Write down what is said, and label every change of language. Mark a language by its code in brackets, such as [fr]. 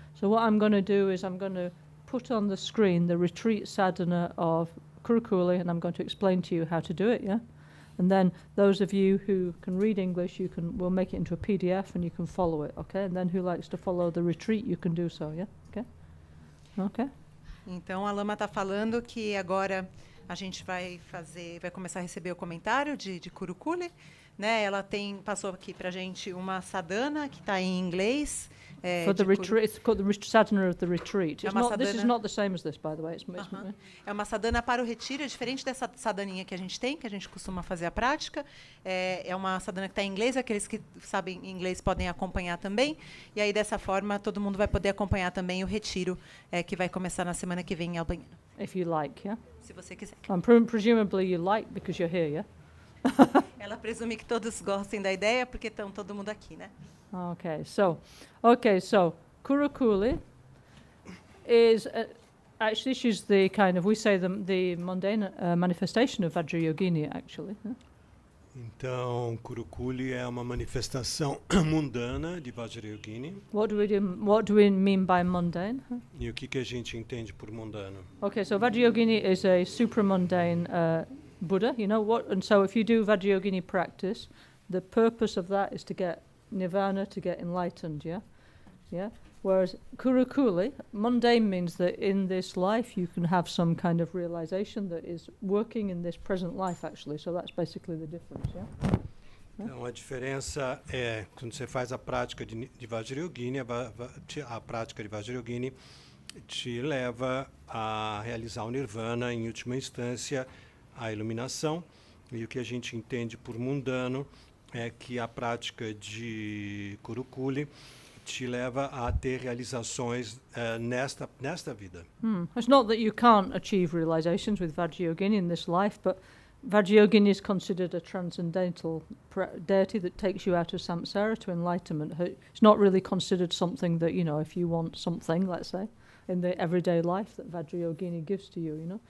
[en] So what I'm going to do is I'm going to put on the screen the retreat sadhana of Kurukulle, and I'm going to explain to you how to do it, yeah? And then those of you who can read English, we'll make it into a PDF and you can follow it, okay? And then who likes to follow the retreat, you can do so, yeah? Okay? Okay? [pt] Então a Lama está falando que agora a gente vai começar a receber o comentário de Kurukulle, né? Ela passou aqui para a gente uma sadhana que está em inglês. [en] For the retreat, it's called the sadhana of the retreat. This is not the same as this, by the way. [pt] É uma sadhana para o retiro, é diferente dessa sadaninha que a gente tem, que a gente costuma fazer a prática. É uma sadhana que está em inglês, aqueles que sabem inglês podem acompanhar também. E aí, dessa forma, todo mundo vai poder acompanhar também o retiro que vai começar na semana que vem em Albany. [en] If you like, yeah? [pt] Se você quiser. [en] Presumably you like because you're here, yeah? [pt] Ela presume que todos gostem da ideia, porque estão todo mundo aqui, né? [en] Okay, so Kurukulle is actually she's the kind of, we say the mundane manifestation of Vajrayogini, actually. Huh? [pt] Então, Kurukulle é uma manifestação mundana de Vajrayogini. [en] What do we mean by mundane? Huh? [pt] E o que a gente entende por mundano? [en] Okay, so Vajrayogini is a supramundane Buddha, you know what? And so if you do Vajrayogini practice, the purpose of that is to get nirvana, to get enlightened, yeah. Whereas Kurukulle, mundane means that in this life you can have some kind of realization that is working in this present life, actually. So that's basically the difference, yeah. [pt] Então a diferença é quando você faz a prática de Vajrayogini, a prática de Vajrayogini te leva a realizar o nirvana, em última instância, a iluminação. E o que a gente entende por mundano é que a prática de Kurukulle te leva a ter realizações nesta vida. [en] It's not that you can't achieve realizations with Vajrayogini in this life, but Vajrayogini is considered a transcendental deity that takes you out of samsara to enlightenment. It's not really considered something that, you know, if you want something, let's say, in the everyday life that Vajrayogini gives to you, you know.